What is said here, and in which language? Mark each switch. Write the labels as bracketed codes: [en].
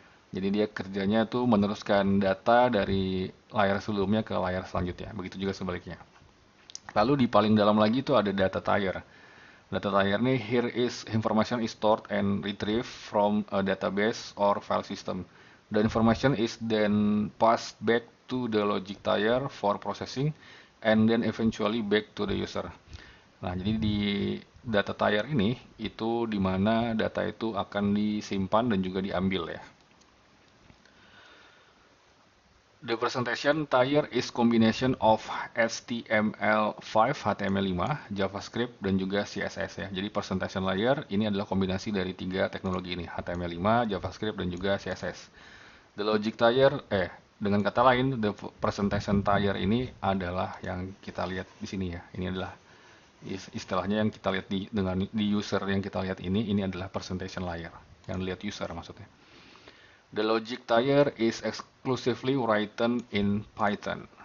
[id] Jadi dia kerjanya tuh meneruskan data dari layar sebelumnya ke layar selanjutnya, begitu juga sebaliknya. Lalu di paling dalam lagi itu ada data tier. [en] Data tier nih, here is information is stored and retrieved from a database or file system. The information is then passed back to the logic tier for processing and then eventually back to the user. [id] Nah, jadi di data tier ini itu di mana data itu akan disimpan dan juga diambil ya. [en] The presentation tier is combination of HTML5, HTML5, JavaScript, [id] dan juga [en] CSS ya. [id] Jadi presentation layer ini adalah kombinasi dari tiga teknologi ini, HTML5, JavaScript, dan juga CSS. [en] The logic tier, [id] dengan kata lain, the presentation tier ini adalah yang kita lihat di sini ya. Ini adalah istilahnya yang kita lihat di user yang kita lihat ini adalah presentation layer. Yang lihat user maksudnya. [en] The logic tier is exclusively written in Python.